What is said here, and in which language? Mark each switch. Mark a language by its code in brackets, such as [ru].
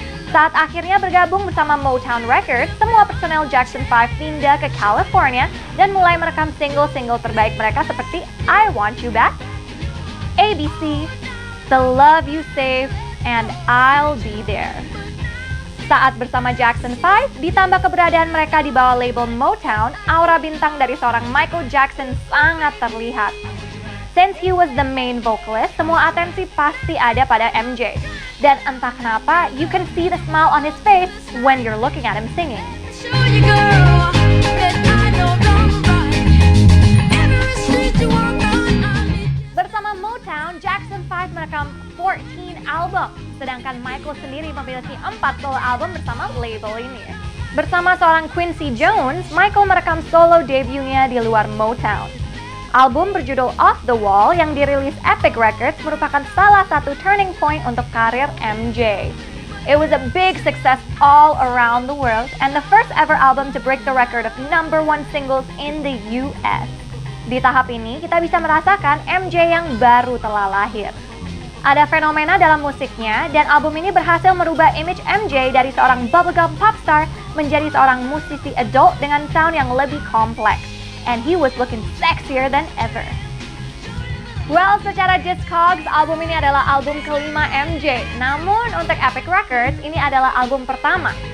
[id] Saat akhirnya bergabung bersama Motown Records, semua personel Jackson 5 pindah ke California dan mulai merekam single-single terbaik mereka seperti I Want You Back, ABC, The Love You Save, and I'll Be There. Saat bersama Jackson 5, ditambah keberadaan mereka di bawah label Motown, aura bintang dari seorang Michael Jackson sangat terlihat. [en] Since he was the main vocalist, [id] semua atensi pasti ada pada MJ. Dan entah kenapa, [en] you can see the smile on his face when you're looking at him singing. Show you, girl, that I know wrong right. Every street you walk on, I need you. [id] Bersama Motown, Jackson 5 merekam 14 album, sedangkan Michael sendiri memiliki 4 solo album bersama label ini. Bersama seorang Quincy Jones, Michael merekam solo debutnya di luar Motown. Album berjudul Off the Wall yang dirilis Epic Records merupakan salah satu turning point untuk karir MJ. [en] It was a big success all around the world and the first ever album to break the record of #1 singles in the US. [id] Di tahap ini, kita bisa merasakan MJ yang baru telah lahir. Ada fenomena dalam musiknya, dan album ini berhasil merubah image MJ dari seorang bubblegum popstar menjadi seorang musisi adult dengan sound yang lebih kompleks. [en] And he was looking sexier than ever. [id] Well, secara Discogs, album ini adalah album kelima MJ. Namun, untuk Epic Records, ini adalah album pertama.